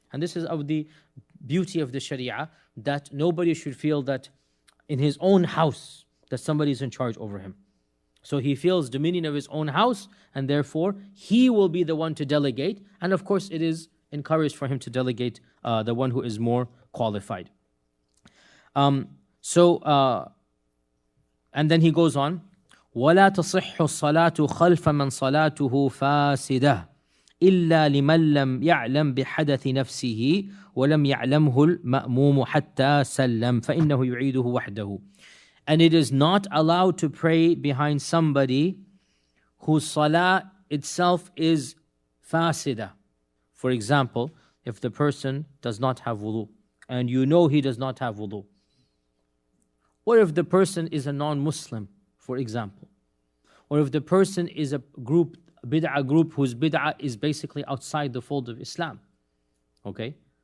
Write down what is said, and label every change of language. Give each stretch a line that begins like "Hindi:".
English: And this is of the beauty of the Sharia, that nobody should feel that in his own house that somebody is in charge over him. So he feels dominion of his own house, and therefore he will be the one to delegate. And of course it is encouraged for him to delegate the one who is more qualified. And then he goes on,
Arabic: وَلَا تَصِحُّ الصَّلَاةُ خَلْفَ مَنْ صَلَاتُهُ فَاسِدَةٌ إِلَّا لِمَنْ لَمْ يَعْلَمْ بِحَدَثِ نَفْسِهِ وَلَمْ يَعْلَمْهُ الْمَأْمُومُ حَتَّى سَلَّمْ فَإِنَّهُ يُعِيدُهُ وَحْدَهُ.
English: And it is not allowed to pray behind somebody whose salah itself is fasida. For example, if the person does not have wudu, and you know he does not have wudu, or if the person is a non-Muslim, for example, or if the person is a bid'ah group whose bid'ah is basically outside the fold of Islam, okay?